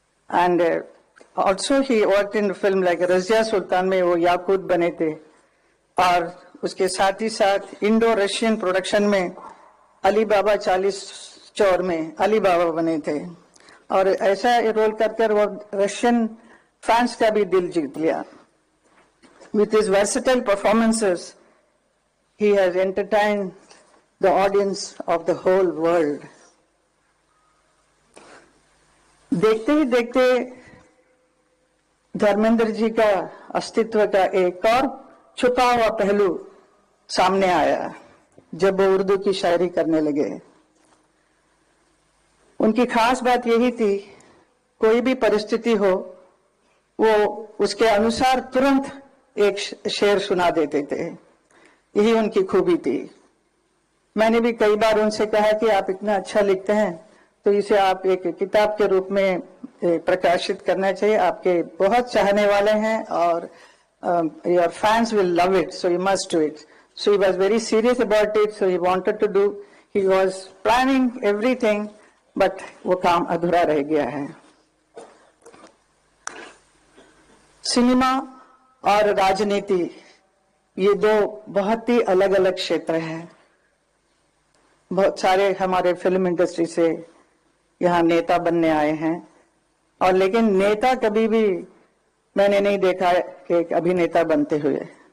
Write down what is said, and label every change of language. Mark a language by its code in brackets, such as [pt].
[en] And also he worked in film like [hi] Razia सुल्तान में वो याकूत बने थे, और उसके साथ ही साथ इंडो रशियन प्रोडक्शन में अली बाबा 40 चौर में अली बाबा बने थे, और ऐसा रोल कर वो रशियन फैंस का भी दिल जीत लिया। [en] With his versatile performances, he has entertained the audience of the whole world. [hi] देखते ही देखते धर्मेंद्र जी का अस्तित्व का एक और छुपा हुआ पहलू सामने आया जब वो उर्दू की शायरी करने लगे। उनकी खास बात यही थी कोई भी परिस्थिति हो वो उसके अनुसार तुरंत एक शेर सुना देते थे। यही उनकी खूबी थी। मैंने भी कई बार उनसे कहा कि आप इतना अच्छा लिखते हैं तो इसे आप एक किताब के रूप में प्रकाशित करना चाहिए। आपके बहुत चाहने वाले हैं और [en] your fans will love it, so you must do it. So he was very serious about it, so he wanted to do, he was planning everything, but [hi] वो काम अधूरा रह गया है। सिनेमा और राजनीति ये दो बहुत ही अलग अलग क्षेत्र हैं। बहुत सारे हमारे फिल्म इंडस्ट्री से यहाँ नेता बनने आए हैं और लेकिन नेता कभी भी मैंने नहीं देखा कि एक अभिनेता बनते हुए।